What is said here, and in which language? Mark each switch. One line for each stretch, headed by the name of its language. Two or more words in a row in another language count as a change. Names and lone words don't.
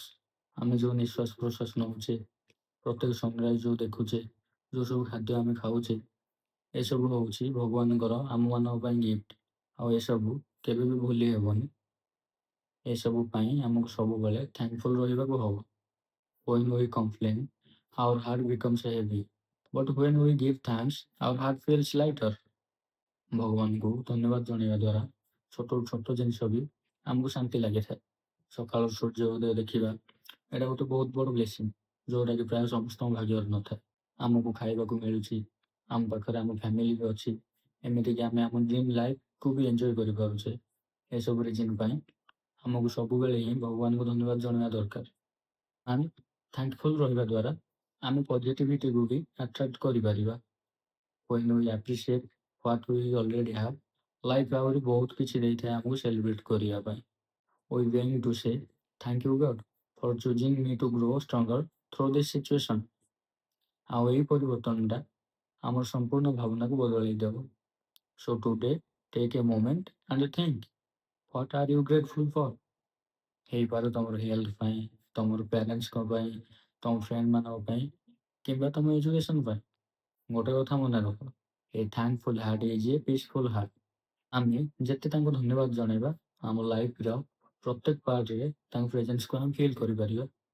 Odia: ଆମେ ଯେଉଁ ନିଶ୍ୱାସ ପ୍ରଶ୍ୱାସ ନେଉଛେ, ପ୍ରତ୍ୟେକ ସନରାଇଜ୍ ଯେଉଁ ଦେଖୁଛେ, ଯେଉଁ ସବୁ ଖାଦ୍ୟ ଆମେ ଖାଉଛେ, ଏସବୁ ହେଉଛି ଭଗବାନଙ୍କର ଆମମାନଙ୍କ ପାଇଁ ଗିଫ୍ଟ। ଆଉ ଏସବୁ କେବେ ବି ଭୁଲି ହେବନି। ଏସବୁ ପାଇଁ ଆମକୁ ସବୁବେଳେ ଥ୍ୟାଙ୍କଫୁଲ୍ ରହିବାକୁ ହବ।
English: When we complain, our heart becomes heavy. But when we give thanks, our heart feels lighter.
Odia: ଭଗବାନଙ୍କୁ ଧନ୍ୟବାଦ ଜଣାଇବା ଦ୍ୱାରା ଛୋଟ ଛୋଟ ଜିନିଷ ବି ଆମକୁ ଶାନ୍ତି ଲାଗିଥାଏ। ସକାଳୁ ସୂର୍ଯ୍ୟ ଉଦୟ ଦେଖିବା, ଏଇଟା ଗୋଟେ ବହୁତ ବଡ଼ ବ୍ଲେସିଂ, ଯେଉଁଟାକି ପ୍ରାୟ ସମସ୍ତଙ୍କ ଭାଗ୍ୟରେ ନଥାଏ। ଆମକୁ ଖାଇବାକୁ ମିଳୁଛି, ଆମ ପାଖରେ ଆମ ଫ୍ୟାମିଲି ବି ଅଛି, ଏମିତିକି ଆମେ ଆମ
English: dream life
Odia: ବି ଏନ୍ଜୟ କରିପାରୁଛେ। ଏସବୁ ରିଜିନ୍ ପାଇଁ ଆମକୁ ସବୁବେଳେ ହିଁ ଭଗବାନଙ୍କୁ ଧନ୍ୟବାଦ ଜଣାଇବା ଦରକାର। ଆମେ ଥ୍ୟାଙ୍କଫୁଲ୍ ରହିବା ଦ୍ୱାରା ଆମେ ପଜିଟିଭିଟିକୁ ବି ଆଟ୍ରାକ୍ଟ କରିପାରିବା।
English: When we appreciate what we already have,
Odia: ଲାଇଫ୍ ଆହୁରି ବହୁତ କିଛି ଦେଇଥାଏ ଆମକୁ ସେଲିବ୍ରେଟ୍ କରିବା ପାଇଁ।
English: We going to say thank you God for choosing me to grow stronger through this situation।
Odia: ଆଉ ଏଇ ପରିବର୍ତ୍ତନଟା ଆମର ସମ୍ପୂର୍ଣ୍ଣ ଭାବନାକୁ ବଦଳେଇ ଦେବ।
English: So today take a moment and think, what are you grateful for?
Odia: ହେଇପାରେ ତମର ହେଲ୍ଥ ପାଇଁ, ତମର ପ୍ୟାରେଣ୍ଟସ୍ଙ୍କ ପାଇଁ, ତମ ଫ୍ରେଣ୍ଡମାନଙ୍କ ପାଇଁ, କିମ୍ବା ତମ ଏଜୁକେସନ୍ ପାଇଁ। ଗୋଟେ କଥା ମନେ ରଖ,
English: a thankful heart is a peaceful heart.
Odia: ଆମେ ଯେତେ ତାଙ୍କୁ ଧନ୍ୟବାଦ ଜଣାଇବା, ଆମ ଲାଇଫ୍ର ପ୍ରତ୍ୟେକ ପାର୍ଟରେ ତାଙ୍କ ପ୍ରେଜେନ୍ସକୁ ଆମେ ଫିଲ୍ କରିପାରିବା।